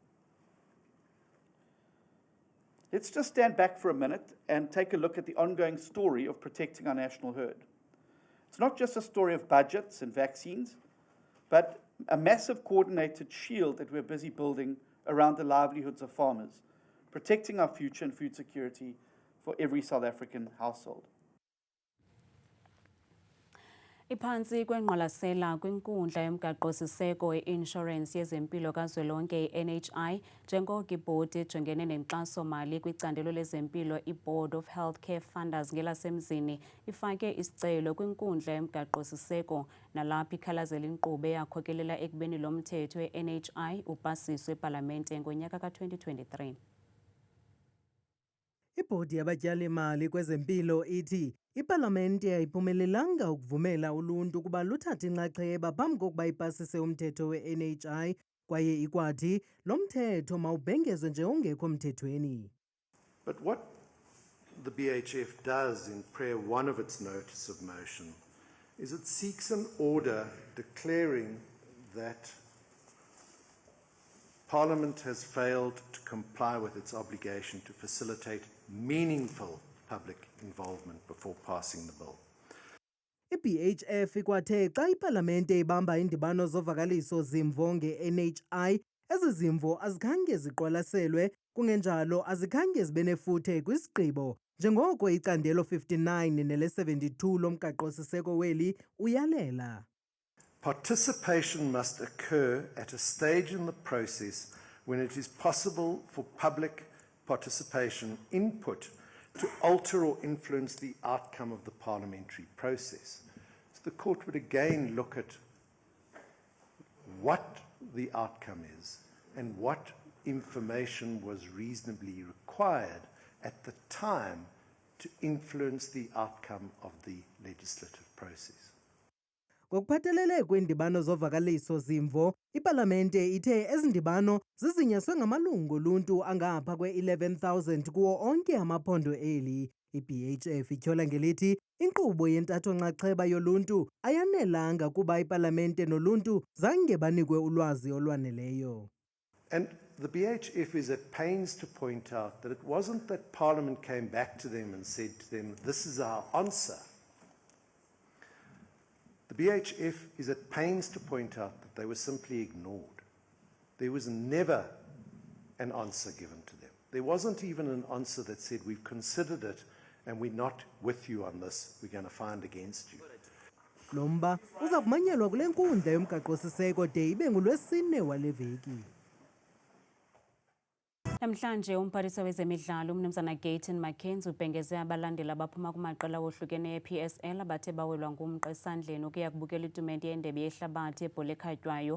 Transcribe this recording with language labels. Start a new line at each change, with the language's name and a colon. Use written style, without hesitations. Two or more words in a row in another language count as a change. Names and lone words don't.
English: Let's just stand back for a minute and take a look at the ongoing story of protecting our national herd. It's not just a story of budgets and vaccines, but a massive coordinated shield that we're busy building around the livelihoods of farmers, protecting our future and food security for every South African household.
Xhosa: Iphansi kwengqwalasela kwinkundla yomgaqo-siseko e-inshorensi yezempilo kazwelonke i-NHI njengoko ibhodi ejongene nenkxaso-mali kwicandelo lezempilo i-Board of Healthcare Funders ngelasemzini ifake isicelo kwinkundla yomgaqo-siseko nalapho ikhalazela inkqubo eyakhokelela ekubeni lo mthetho we-NHI upasiswe epalamente ngonyaka ka-2023. Ibhodi yabatyali-mali kwezempilo ithi ipalamente ayiphumelelanga ukuvumela uluntu ukuba luthathe inxaxheba phambi kokuba ipasise umthetho we-NHI kwaye ikwathi lo mthetho mawubhengezwe nje ungekho mthethweni.
English: But what the BHF does in prayer 1 of its notice of motion is it seeks an order declaring that Parliament has failed to comply with its obligation to facilitate meaningful public involvement before passing the bill.
Xhosa: I-BHF ikwathe xa ipalamente ibamba indibano zovakaliso zimvo nge-NHI, ezi zimvo azikhange ziqwalaselwe, kungenjalo azikhange zibe nefuthe kwisigqibo, njengoko icandelo 59 nele-72 lomgaqo-siseko weli uyalela.
English: Participation must occur at a stage in the process when it is possible for public participation input to alter or influence the outcome of the parliamentary process. So the court would again look at what the outcome is and what information was reasonably required at the time to influence the outcome of the legislative process.
Xhosa: Ngokuphathelele kweendibano zovakaliso zimvo, ipalamente ithe ezi ndibano zizinyaswe ngamalungu oluntu angapha kwe-11,000 kuwo onke amaphondo eli. I-BHF ityhola ngelithi inkqubo yentatho-nxaxheba yoluntu ayanelanga kuba ipalamente noluntu zange banikwe ulwazi olwaneleyo.
English: And the BHF is at pains to point out that it wasn't that Parliament came back to them and said to them, this is our answer. The BHF is at pains to point out that they were simply ignored. There was never an answer given to them. There wasn't even an answer that said, we've considered it and we're not with you on this, we're going to find against you.
Xhosa: Lo mba uza kumanyelwa kule nkundla yomgaqo-siseko de ibe ngulwesine wale veki. Namhlanje umphathiswa wezemidlalo uMnumzana Gayton Mackenzie ubhengeze abalandeli abaphuma kumaqela wohlukeneyo e-PSL abathe bawelwa ngumqa esandleni ukuya kubukela itumente yendebe yehlabathi ebhola ekhatywayo.